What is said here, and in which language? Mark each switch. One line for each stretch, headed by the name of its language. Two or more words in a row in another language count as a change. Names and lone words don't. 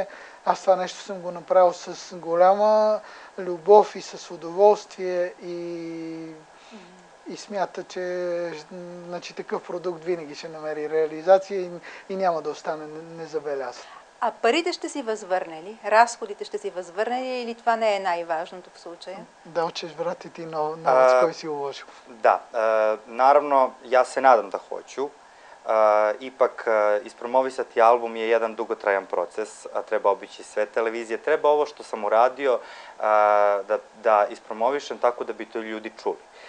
Bulgarian: Аз това нещо съм го направил с голяма любов и с удоволствие и смята, че значи, такъв продукт винаги ще намери реализация и няма да остане незабелязан. А парите ще си възвърнали? Разходите ще си възвърнали или това не е най-важното в случая? Да,
Serbian: hoćeš vratiti novac koji si uložio? Da, naravno, ja se nadam da hoću. Ipak, ispromovisati album je jedan dugotrajan proces, treba obići sve televizije. Treba ovo što sam uradio da ispromovišem tako da bi to ljudi čuli.